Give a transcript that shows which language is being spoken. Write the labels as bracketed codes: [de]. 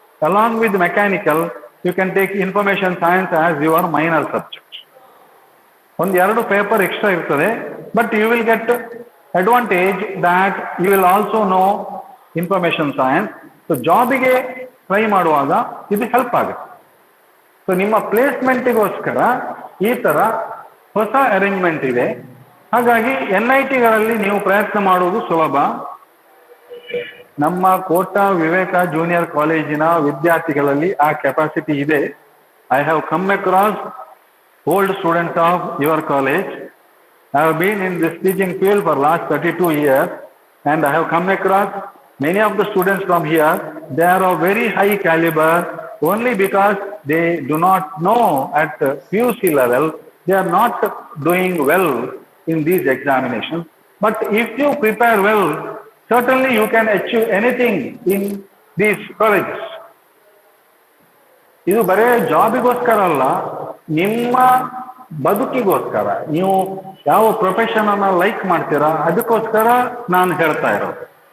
[en] Along with mechanical, you can take information science as your minor subject. [kn] ಒಂದು 2 paper extra ಇರ್ತದೆ, [en] But you will get advantage that you will also know information science. [kn] So ಜಾಬಿಗೆ try ಮಾಡುವಾಗ ಇದು help ಆಗುತ್ತೆ. So ನಿಮ್ಮ ಪ್ಲೇಸ್ಮೆಂಟಿಗೋಸ್ಕರ ಈ ತರ ಹೊಸ arrangement ಇದೆ. ಹಾಗಾಗಿ NITಗಳಲ್ಲಿ ನೀವು ಪ್ರಯತ್ನ ಮಾಡುವುದು ಸುಲಭ. ನಮ್ಮ ಕೋಟಾ ವಿವೇಕ ಜೂನಿಯರ್ ಕಾಲೇಜಿನ ವಿದ್ಯಾರ್ಥಿಗಳಲ್ಲಿ ಆ ಕೆಪಾಸಿಟಿ ಇದೆ. [en] I have come across old students of your college. I have been in this teaching field for last 32 years and I have come across many of the students from here. They are of very high caliber only because they do not know at PUC level, they are not doing well in these examinations. But if you prepare well, certainly you can achieve anything in these colleges. [kn] ಇದು ಬರೇ ಜಾಬಿಗೋಸ್ಕರ ಅಲ್ಲ, ನಿಮ್ಮ ಬದುಕಿಗೋಸ್ಕರ, ನೀವು ಯಾವ profession ಅನ್ನ like ಮಾಡ್ತೀರಾ ಅದಕ್ಕೋಸ್ಕರ ನಾನು ಹೇಳ್ತಾ ಇರೋದು.